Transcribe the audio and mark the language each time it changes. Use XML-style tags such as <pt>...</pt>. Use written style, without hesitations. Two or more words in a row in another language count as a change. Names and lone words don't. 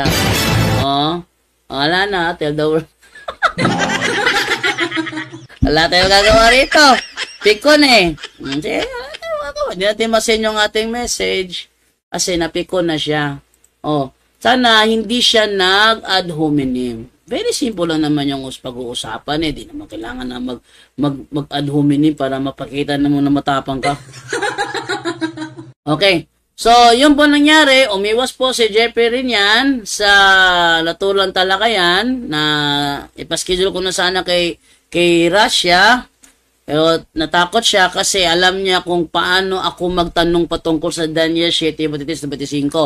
<tl>Wala na,</tl> <en>Tell the World.</en> <tl>Wala tayong gagawa rito. Pikon Hindi natin ma-send yung ating message kasi napikon na siya. Sana hindi siya nag-</tl> <la>ad hominem.</la> <en>Very simple</en> <tl>lang naman yung pag-uusapan. Di naman kailangan na mag-</tl> <la>ad hominem</la> <tl>para mapakita na mo na matapang ka. Okay. So, yun po nangyari. Umiwas po si Jeffrey Rinian sa Latulan Talakayan na ipaschedule ko na sana kay Russia. Pero natakot siya kasi alam niya kung paano ako magtanong patungkol sa Daniel 7:25.</tl>